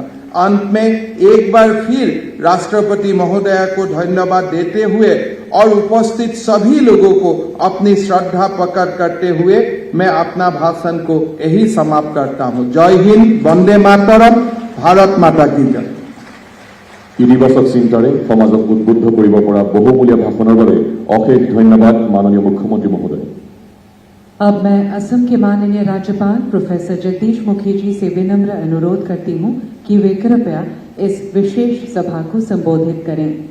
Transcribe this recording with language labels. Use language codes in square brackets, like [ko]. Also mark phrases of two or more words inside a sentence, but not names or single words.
[hi] अंत में एक बार फिर राष्ट्रपति महोदय को धन्यवाद देते हुए और उपस्थित सभी लोगों को अपनी श्रद्धा प्रकट करते हुए मैं अपना भाषण को यही समाप्त करता हूं। जय हिंद, वंदे मातरम, भारत माता की जय। [as] ইতিবাচক চিন্তাৰে সমাজক উদ্বুদ্ধ কৰিব পৰা বহুমূলীয়া ভাষণৰ বাবে অশেষ ধন্যবাদ মাননীয় মুখ্যমন্ত্ৰী মহোদয়। [hi] अब मैं असम के माननीय राज्यपाल प्रोफेसर जगदीश मुखी जी से विनम्र अनुरोध करती हूं कि वे कृपया इस विशेष सभा को संबोधित करें।